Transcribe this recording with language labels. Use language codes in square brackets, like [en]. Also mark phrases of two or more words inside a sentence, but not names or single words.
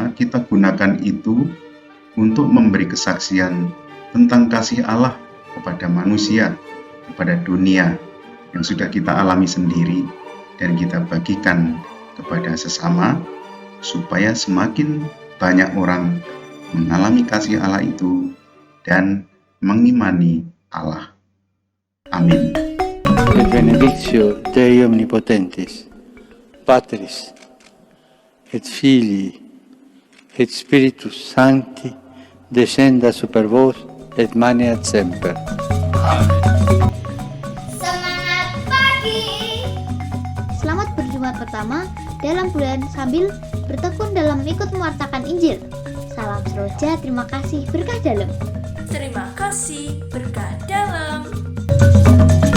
[id] Kita gunakan itu untuk memberi kesaksian tentang kasih Allah kepada manusia, kepada dunia yang sudah kita alami sendiri, dan kita bagikan kepada sesama supaya semakin banyak orang mengalami kasih Allah itu dan mengimani Allah. Amin. [la] Et benedictio Dei omnipotentis, Patris, et Filii, et Spiritus Sancti, descenda super vos et maneat semper. [id] Semangat pagi. Selamat berjumat pertama dalam bulan sambil bertekun dalam ikut mewartakan Injil. Salam seroja, terima kasih, berkah dalam. Terima kasih, berkah dalam.